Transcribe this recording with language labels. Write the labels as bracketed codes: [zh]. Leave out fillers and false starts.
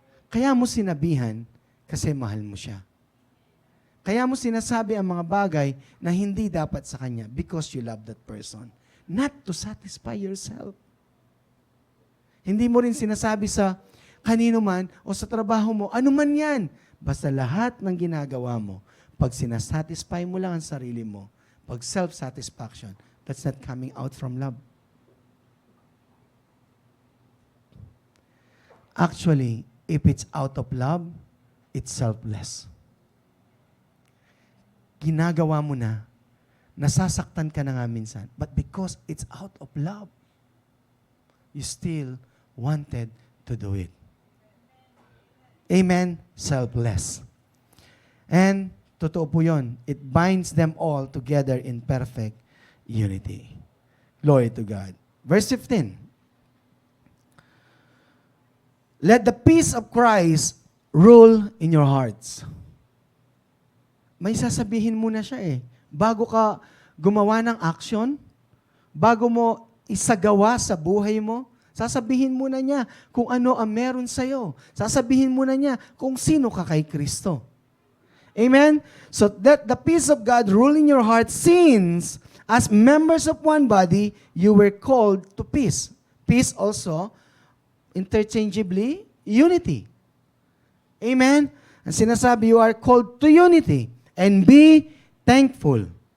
[tl] Kaya mo sinabihan kasi mahal mo siya. Kaya mo sinasabi ang mga bagay na hindi dapat sa kanya [en] because you love that person. Not to satisfy yourself. [tl] Hindi mo rin sinasabi sa kanino man o sa trabaho mo, ano man yan. Basta lahat ng ginagawa mo, pag sinasatisfy mo lang ang sarili mo, pag self-satisfaction, [en] that's not coming out from love. Actually, if it's out of love, it's selfless. [tl] Ginagawa mo na, nasasaktan ka na nga minsan, [en] but because it's out of love, you still wanted to do it. Amen? Selfless. And, [tl] totoo po yun, [en] it binds them all together in perfect unity. Glory to God. Verse 15. Let the peace of Christ rule in your hearts. [tl] May sasabihin muna siya eh. Bago ka gumawa ng action, bago mo isagawa sa buhay mo, sasabihin muna niya kung ano ang meron sa'yo. Sasabihin muna niya kung sino ka kay Kristo. Amen? [en] So that the peace of God rule in your heart, since as members of one body, you were called to peace. Peace also, interchangeably, unity. Amen? [tl] Ang sinasabi, [en] you are called to unity. And be thankful.